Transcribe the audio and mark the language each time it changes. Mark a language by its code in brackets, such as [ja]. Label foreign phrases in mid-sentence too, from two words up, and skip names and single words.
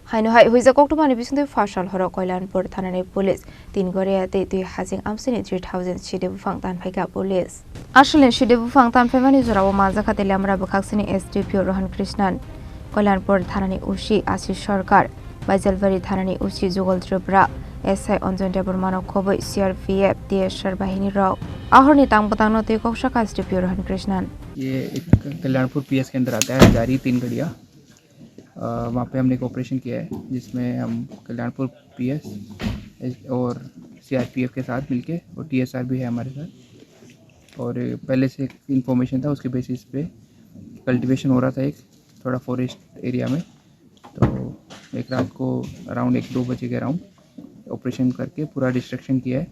[trp] Haino Hoijak Koktwmani Bisingtwi Phasal Horo Kalyanpur Thanani Police Tingaria Twihaching Amchaini 3000 Siddi Buphang Tanphaikha Police Ashlin Siddi Buphang Tanphaikha Jorao Majaka Telamra Bukhaksini SDPO Rohan Krishnan Kalyanpur Thanani Ushi Ashish Sarkar Baijalbari Thanani Ushi Jugal Tripura SI Onjon Deburmano Khoboi CRPF DSR Bahini Rao Ahorni Tangpatang Noti Kokshaka SDPO Rohan Krishnan [hi] ये एक कल्याणपुर पीएस के अंदर आता है जारी तिनगरिया वहाँ पे हमने एक ऑपरेशन किया है जिसमें हम कल्याणपुर पीएस और सीआरपीएफ के साथ मिलके और टीएसआर भी है हमारे साथ और पहले से एक इन्फॉर्मेशन था उसके बेसिस पे कल्टीवेशन हो रहा था एक थोड़ा [en] forest area [hi] में तो एक रात को अराउंड 1-2 बजे के अराउंड ऑपरेशन करके पूरा डिस्ट्रक्शन किया है।